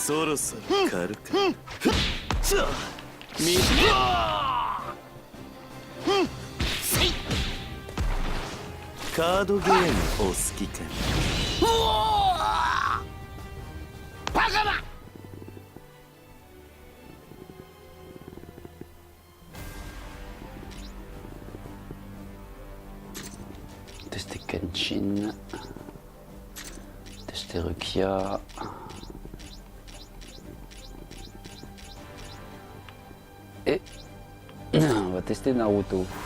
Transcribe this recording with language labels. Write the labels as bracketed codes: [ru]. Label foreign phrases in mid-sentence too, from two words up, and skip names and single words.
[ja] そろそろ軽く見てカードゲームお好きかな。バカだ。 [fr] Tester Kenshin. Tester Rukia. Et on va tester Naruto.